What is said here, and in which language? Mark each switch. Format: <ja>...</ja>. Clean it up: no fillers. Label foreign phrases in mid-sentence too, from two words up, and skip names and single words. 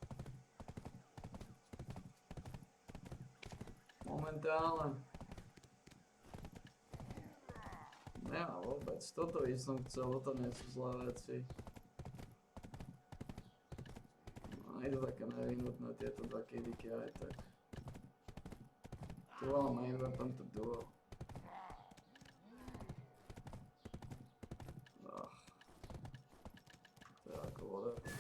<sk>Momentálne. Nemá vôbec, toto by som chcel, toto nie sú zlé veci. No, je to také nevyhnutné, tieto dva kidiky aj tak.</sk> <en>Dual main weapon to dual.</en> <sk>To je ako voda.</sk>